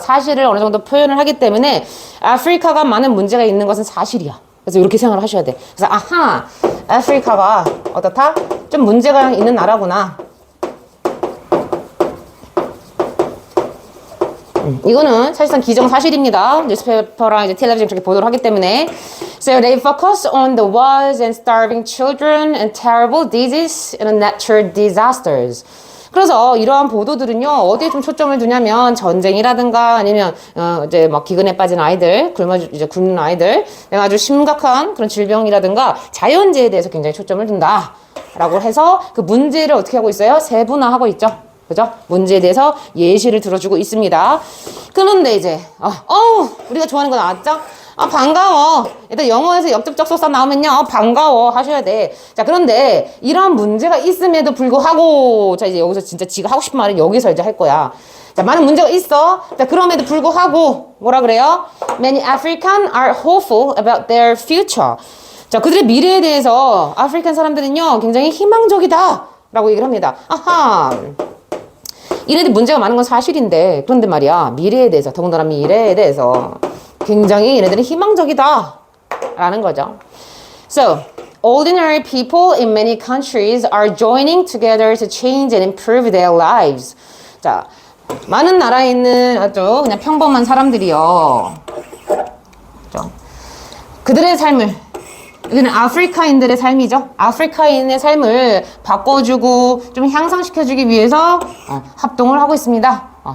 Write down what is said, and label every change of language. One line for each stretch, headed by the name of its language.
Korean: 사실을 어느 정도 표현을 하기 때문에 아프리카가 많은 문제가 있는 것은 사실이야. 그래서 이렇게 생각을 하셔야 돼. 그래서 아하, 아프리카가 어떻다? 좀 문제가 있는 나라구나. 이거는 사실상 기정사실입니다. 뉴스페이퍼랑 이제 텔레비전 그렇게 보도를 하기 때문에.
English: So they focus on the wars and starving children and terrible disease and natural disasters.
Korean: 그래서 이러한 보도들은요 어디에 좀 초점을 두냐면 전쟁이라든가 아니면 이제 막 기근에 빠진 아이들, 굶는 아이들, 아주 심각한 그런 질병이라든가 자연재해에 대해서 굉장히 초점을 둔다라고 해서 그 문제를 어떻게 하고 있어요? 세분화하고 있죠. 그죠? 문제에 대해서 예시를 들어주고 있습니다. 그런데 이제 우리가 좋아하는 거 나왔죠? 반가워. 일단 영어에서 역접적소사 나오면요 반가워 하셔야 돼. 자, 그런데 이런 문제가 있음에도 불구하고, 자, 이제 여기서 진짜 지가 하고 싶은 말은 여기서 이제 할 거야. 자, 많은 문제가 있어. 자, 그럼에도 불구하고 뭐라 그래요?
English: Many Africans are hopeful about their future.
Korean: 자, 그들의 미래에 대해서 아프리칸 사람들은요 굉장히 희망적이다 라고 얘기를 합니다. 아하, 이래도 문제가 많은 건 사실인데, 그런데 말이야 미래에 대해서, 더군다나 미래에 대해서 굉장히 얘네들은 희망적이다 라는 거죠.
English: So, ordinary people in many countries are joining together to change and improve their lives.
Korean: 자, 많은 나라에 있는 아주 그냥 평범한 사람들이요, 그렇죠? 그들의 삶을, 여기는 아프리카인들의 삶이죠. 아프리카인의 삶을 바꿔주고 좀 향상시켜주기 위해서 합동을 하고 있습니다.